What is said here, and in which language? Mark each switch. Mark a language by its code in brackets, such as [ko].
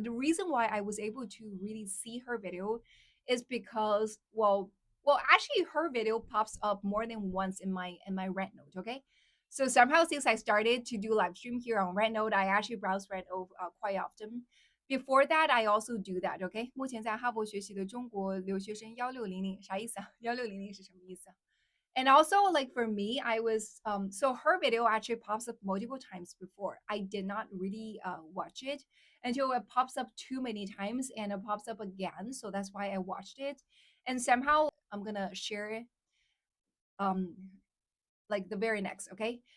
[en] The reason why I was able to really see her video is because well actually her video pops up more than once in my red note, okay? So somehow since I started to do live stream here on red note, I actually browse red note quite often. Before that I also do that, okay? [zh] 目前在哈佛学习的中国留学生1600啥意思啊？1600是什么意思啊？ [en] and also like for me I was so her video actually pops up multiple times before. I did not really watch it until it pops up too many times and it pops up again, so that's why I watched it. And somehow I'm gonna share it um like the very next, okay?